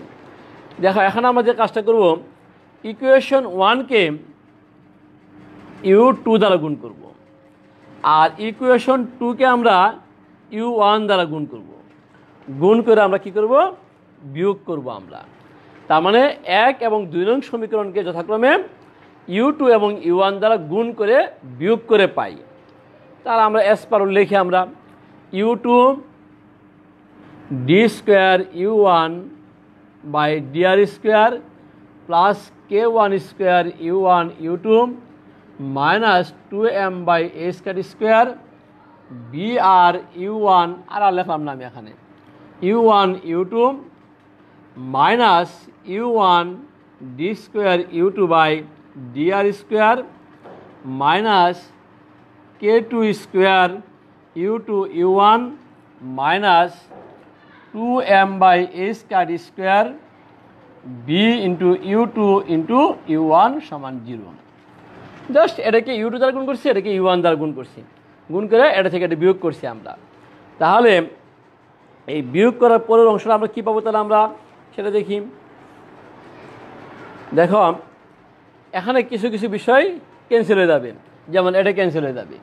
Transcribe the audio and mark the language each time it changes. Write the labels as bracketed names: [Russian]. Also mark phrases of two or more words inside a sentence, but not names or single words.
[Bangla] দেখো এখন আমরা যে কাজটা করব, ইকুয়েশন 1কে U2 দ্বারা গুণ করব, আর ইকুয়েশন 2কে আমরা U1 দ্বারা গুণ করব। গুণ করে আমরা কি করব, বিয়োগ করব আমরা। তার মানে 1 এবং 2 নং সমীকরণকে যথাক্রমে U2 এবং U1 দ্বারা গুণ করে বিয়োগ করে পাই। তাহলে আমরা [English] as per [Bangla] লিখে আমরা U2 d²U1/dr² প্লাস K1² U1 U2 মাইনাস 2m/a² BR U1, আর লিখলাম না আমি এখানে, U1 U2 মাইনাস U1 d²U2/dr² মাইনাস K2² U2 U1 মাইনাস 2m/a² B U2 U1 সমান 0। জাস্ট এটাকে U2 দ্বারা গুণ করছি, এটাকে U1 দ্বারা গুণ করছি, গুণ করে এটা থেকে এটা বিয়োগ করছি আমরা। তাহলে এই বিয়োগ করার পরের অংশটা আমরা কী পাবো, তাহলে আমরা সেটা দেখি। দেখো এখানে কিছু কিছু বিষয় ক্যান্সেল হয়ে যাবে, যেমন এটা ক্যান্সেল হয়ে যাবে।